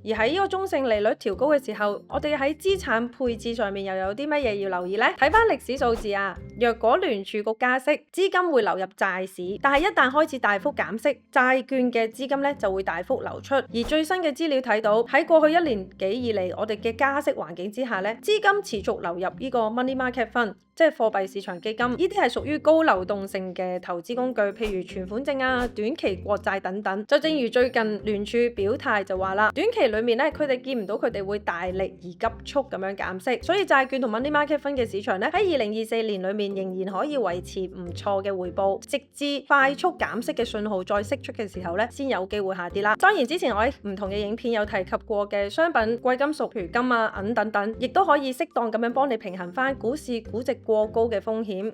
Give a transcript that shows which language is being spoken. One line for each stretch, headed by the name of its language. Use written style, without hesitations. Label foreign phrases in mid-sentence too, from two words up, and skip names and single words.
Cantonese: 而喺呢個中性利率調高嘅時候，我哋喺資產配置上面又有啲乜嘢要留意呢？睇翻歷史數字啊，若果聯儲局加息，資金會流入債市，但係一旦開始大幅減息，債券嘅資金咧就會大幅流出。而最新嘅資料睇到，喺過去1年幾以嚟，我哋嘅加息環境之下咧，資金持續流入呢個
English: money market fund，
Cantonese: 即係貨幣市場基金，呢啲係屬於高流動性嘅投資工具，譬如存款證啊、短期國債等等。就正如最近聯儲表態就話啦，短期裏面咧，佢哋見唔到佢哋會大力而急速咁樣減息，所以債券同
English: money market fund
Cantonese: 嘅市場咧，喺2024年裏面仍然可以維持唔錯嘅回報，直至快速減息嘅信號再釋出嘅時候咧，先有機會下跌啦。當然之前我喺唔同嘅影片有提及過嘅商品、貴金屬，譬如金啊、銀等等，亦都可以適當咁樣幫你平衡翻股市估值過高嘅風險。